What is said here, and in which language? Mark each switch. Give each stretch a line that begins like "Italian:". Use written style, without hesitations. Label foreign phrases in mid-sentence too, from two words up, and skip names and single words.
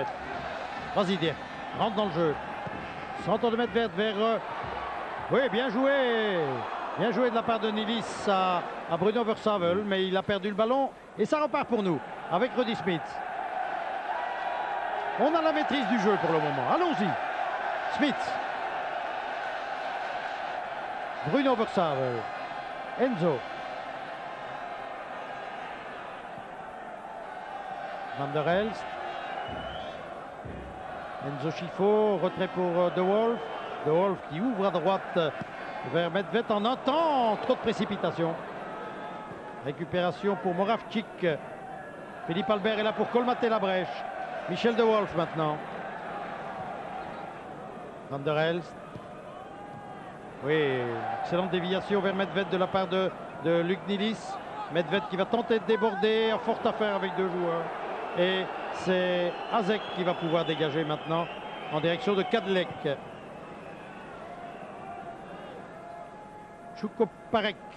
French: Vas-y, Dirk, rentre dans le jeu. Centre de Medved vers... Oui, bien joué. Bien joué de la part de Nilis à Bruno Versavel, mais il a perdu le ballon. Et ça repart pour nous, avec Rudy Smith. On a la maîtrise du jeu pour le moment. Allons-y. Smith. Bruno Versavel. Enzo. Van der Elst. Enzo Schifo, retrait pour De Wolf. De Wolf qui ouvre à droite vers Medved en un temps. Trop de précipitation. Récupération pour Moravchik. Philippe Albert est là pour colmater la brèche. Michel De Wolf maintenant. Van der Elst. Oui, excellente déviation vers Medved de la part de Luc Nilis. Medved qui va tenter de déborder en forte affaire avec deux joueurs. Et c'est Azek qui va pouvoir dégager maintenant en direction de Kadlec. Chouko-Parek.